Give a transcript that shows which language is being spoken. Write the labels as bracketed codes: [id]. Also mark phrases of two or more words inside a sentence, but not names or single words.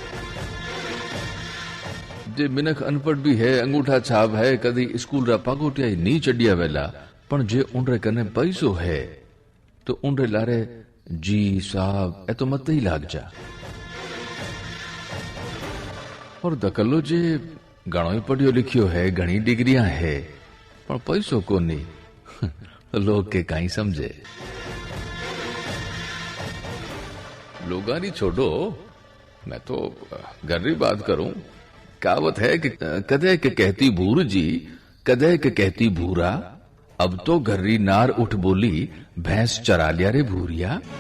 [raj] जे मिनख अनपढ़ भी है, अंगूठा छाप है, कदी स्कूल रा पागोटिया नी चढ़िया वेला, पण जे उनरे कने पैसो है तो उनरे लारे जी साहब ए तो मत ही लाग जा। और दकलो जे घणो ही पढ़ियो लिखियो है, घणी डिग्रियां है, पण पैसो को नहीं लोग के काई समझे। लोगानी छोड़ो, मैं तो गर्री बात करूं। कहावत है कि कदे के कहती भूर जी कदे के कहती भूरा, अब तो घर्री नार उठ बोली भैंस चरा लिया रे भूरिया।